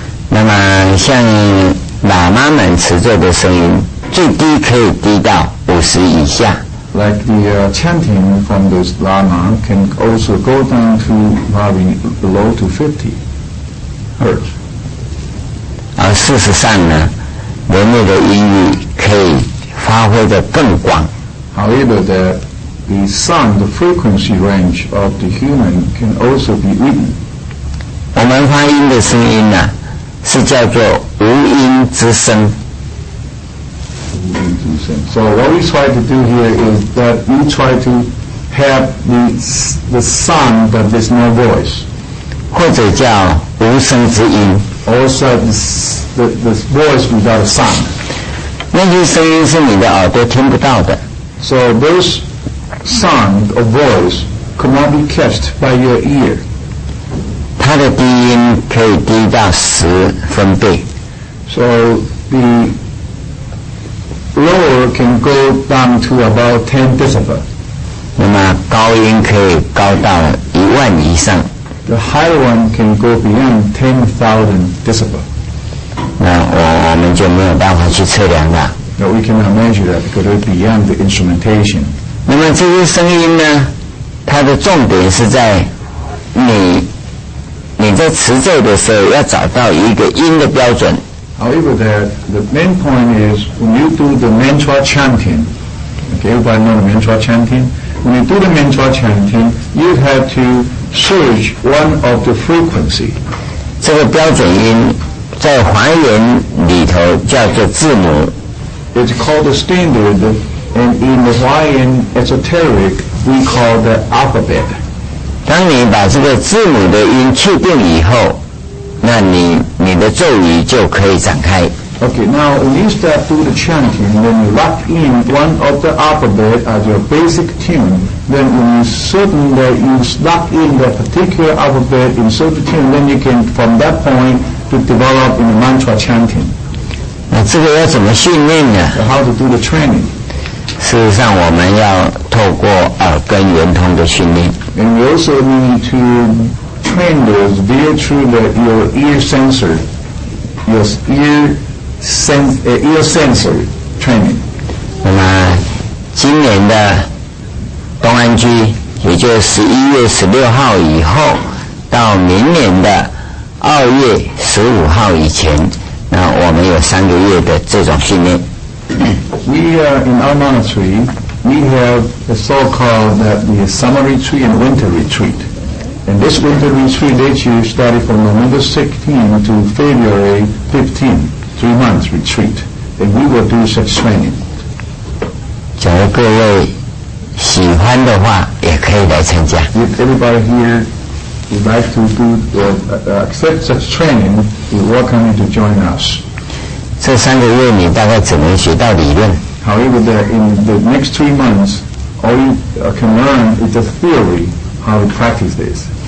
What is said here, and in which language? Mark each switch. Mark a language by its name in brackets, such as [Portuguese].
[Chinese] 那么像喇嘛们持咒的声音，最低可以低到50以下。 [English] Like the chanting from those lama can also go down to probably below to 50 hertz. [Chinese] 而事实上呢，人类的音域可以发挥得更广。 [English] However, the sound, the frequency range of the human can also be eaten. [Chinese] 我们发音的声音是叫做无音之声。 [English] So what we try to do here is that we try to have the sound, but there's no voice. [Chinese] 或者叫无声之音。 [English] Also, the voice without a sound. [Chinese] 那些声音是你的耳朵听不到的。 [English] So those sound or voice could not be catched by your ear. [Chinese] 它的低音可以低到10分贝。 [English] So the lower can go down to about 10 decibel. [Chinese] 那么高音可以高到10000以上。 [English] The higher one can go beyond 10,000 decibel. [Chinese] 那我们就没有办法去测量它。 [English] No, we cannot measure that because it's beyond the instrumentation. [Chinese] 那么这些声音呢，它的重点是在你在持咒的时候要找到一个音的标准。 [English] However, the main point is when you do the mantra chanting, okay, everybody know the mantra chanting? When you do the mantra chanting, you have to search one of the frequency. [Chinese] 这个标准音在华严里头叫做字母。 [English] It's called the standard, and in the Hawaiian esoteric, we call the alphabet. [Chinese] 当你把这个字母的音确定以后，那你的咒语就可以展开。 [English] Okay, now when you start do the chanting, when you lock in one of the alphabet as your basic tune, then when you certain that you lock in the particular alphabet in certain tune, then you can from that point to develop in the mantra chanting. [Chinese] 那这个要怎么训练呢？ [English] So how to do the training? [Chinese] 事实上，我们要透过耳根圆通的训练。 [English] And we also need to train those via through your ear sensor. your ear sensory training. [Chinese] 那么今年的东安居，也就是11月16号以后，到明年的2月15号以前，那我们有3个月的这种训练。 [English] We in our monastery, we have the so-called the summer retreat and winter retreat. And this winter retreat lets you study from November 16 to February 15, 3 months retreat. And we will do such training. [Chinese] 假如各位喜欢的话，也可以来参加。 [English] If everybody here would like to accept such training, you're welcome to join us. [Chinese] 这3个月你大概只能学到理论。 [English] However, in the next 3 months, all you can learn is the theory, how to practice this.